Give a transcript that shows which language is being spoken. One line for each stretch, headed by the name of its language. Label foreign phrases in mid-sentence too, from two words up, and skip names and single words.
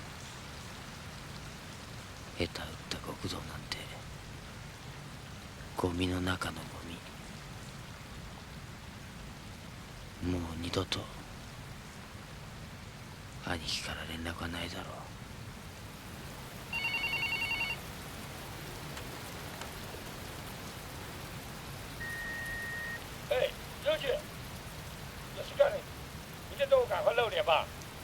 Japanese: 下手打った極道なんてゴミの中のゴミ。もう二度と兄貴から連絡はないだろう。
Chinese: 哎，刘姐，有事干呢，你这动物赶快露脸吧。